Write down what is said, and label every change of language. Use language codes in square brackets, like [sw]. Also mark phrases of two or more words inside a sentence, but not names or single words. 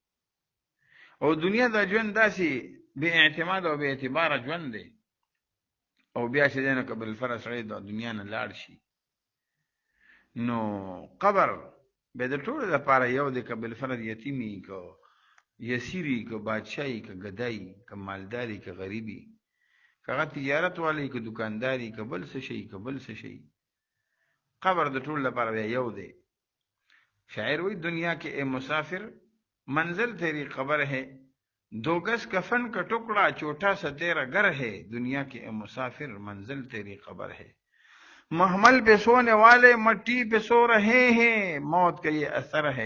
[ps] او دنیا دا ژوند داسې بې اعتماد او بې اعتباره ژوند دی، او بیا چې دی نو که بالفرض سړی د دنیا نه لاړ شي نو قبر بیا د ټولو دپاره یو دی، که بالفرض یتیمي، که یسیري، که بادشاهي، که ګدایي، که مالداري، که غریبي، که هغه تجارت والی، که دکانداري، که بل څه شي، که بل څه شي، قبر د ټولو لپاره بیا یو دی. شاعر وی [ur] دنیا کے اے مسافر منزل تیری قبر ہے، دو گز کفن کا ٹکڑا چھوٹا سا تیرا گھر ہے. دنیا کے اے مسافر منزل تیری قبر ہے، محمل پہ سونے والے مٹی پہ سو رہے ہیں، موت کا یہ اثر ہے.